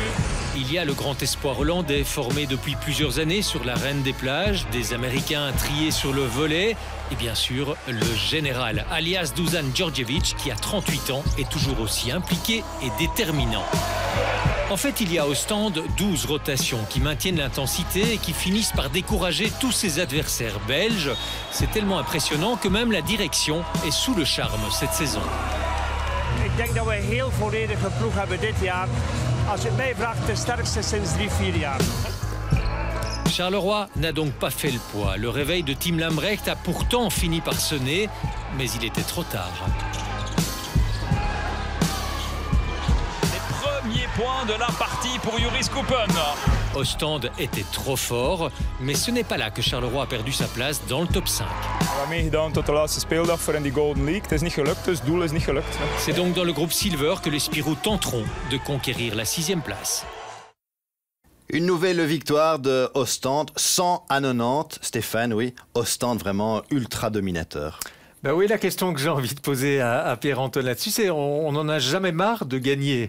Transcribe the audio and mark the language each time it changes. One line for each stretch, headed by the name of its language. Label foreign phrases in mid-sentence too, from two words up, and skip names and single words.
French: Il y a le grand espoir hollandais formé depuis plusieurs années sur la Reine des Plages, des Américains triés sur le volet et bien sûr le général alias Dusan Djordjevic qui a 38 ans est toujours aussi impliqué et déterminant. En fait, il y a au stand 12 rotations qui maintiennent l'intensité et qui finissent par décourager tous ses adversaires belges. C'est tellement impressionnant que même la direction est sous le charme cette saison.
Dutch: Ik denk dat we een heel volledige ploeg hebben dit jaar. Als je het mij vraagt, de sterkste sinds 3-4 jaar.
French: Charleroi n'a donc pas fait le poids. Le réveil de Tim Lambrecht a pourtant fini par sonner, mais il était trop tard. Premier point de la partie pour Joris Koppen. Ostende était trop fort, mais ce n'est pas là que Charleroi a perdu sa place dans le top 5.
Dutch: We hebben meegedaan tot de laatste speeldag voor in die Golden League. Het is niet gelukt, dus het doel is niet gelukt.
French: C'est donc dans le groupe Silver que les Spirous tenteront de conquérir la 6e place. Une nouvelle victoire de Ostende, 100 à 90. Stéphane, oui, Ostende vraiment ultra dominateur. Ben oui, la question que j'ai envie de poser à Pierre-Antoine là-dessus, c'est on n'en a jamais marre de gagner.